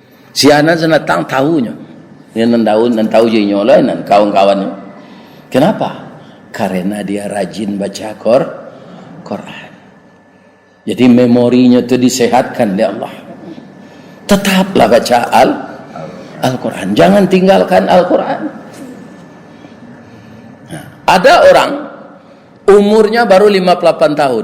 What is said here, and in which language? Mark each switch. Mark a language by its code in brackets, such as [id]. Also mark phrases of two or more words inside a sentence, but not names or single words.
[min] Si anak senatang tahunya. Dia nan tahu je nyolai nan kawan-kawannya. [id] Kenapa? Karena dia rajin baca Quran. Jadi memorinya itu disehatkan oleh Allah. Tetaplah baca Al-Quran. Jangan tinggalkan Al-Quran. Nah, ada orang umurnya baru 58 tahun.